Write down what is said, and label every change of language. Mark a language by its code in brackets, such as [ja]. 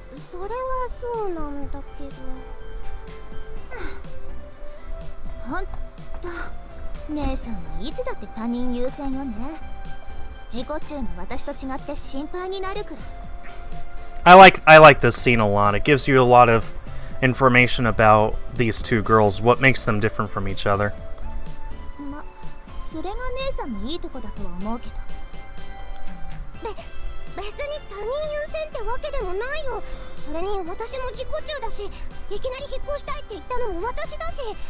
[ja] それはそうなんだけど。ほんと姉さんはいつだって他人優先よね。自己中の私と違って心配になるくらい。 [en] I like this scene a lot. It gives you a lot of information about these two girls, what makes them different from each other. [ja] それが姉さんのいいとこだとは思うけど。別に他人優先ってわけでもないよ。それに私も自己中だし、いきなり引っ越したいって言ったのも私だし。